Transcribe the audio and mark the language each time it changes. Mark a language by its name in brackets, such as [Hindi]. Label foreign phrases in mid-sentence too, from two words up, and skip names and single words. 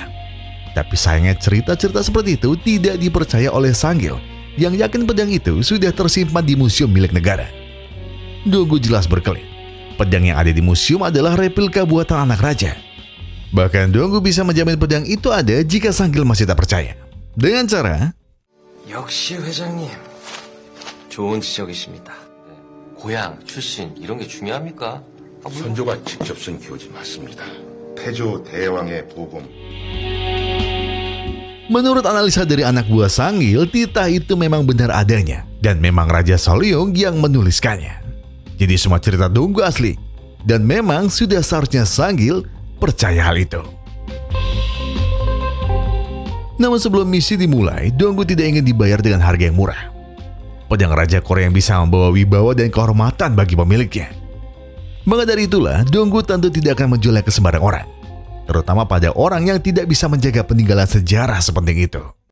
[Indonesian] Tapi sayangnya cerita-cerita seperti itu tidak dipercaya oleh Sanggil yang yakin pedang itu sudah tersimpan di museum milik negara. Donggu jelas berkelit. Pedang yang ada di museum adalah replika buatan anak raja. Bahkan Donggu bisa menjamin pedang itu ada jika Sanggil masih tak percaya. Dengan cara [Korean] 역시 회장님. 좋은 지적이십니다. 고향, 출신 이런 게 중요합니까? 선조가 직접 쓴 교지 맞습니다. 태조 대왕의 부금. [Indonesian] Menurut analisa dari anak buah Sanggil, titah itu memang benar adanya dan memang Raja Soliung yang menuliskannya. Jadi semua cerita Donggu asli dan memang sudah seharusnya Sanggil percaya hal itu. Namun sebelum misi dimulai, Donggu tidak ingin dibayar dengan harga yang murah. Pedang Raja Korea yang bisa membawa wibawa dan kehormatan bagi pemiliknya. Maka dari itulah, Donggu tentu tidak akan menjualnya ke sembarang orang. Terutama pada orang yang tidak bisa menjaga peninggalan sejarah sepenting itu.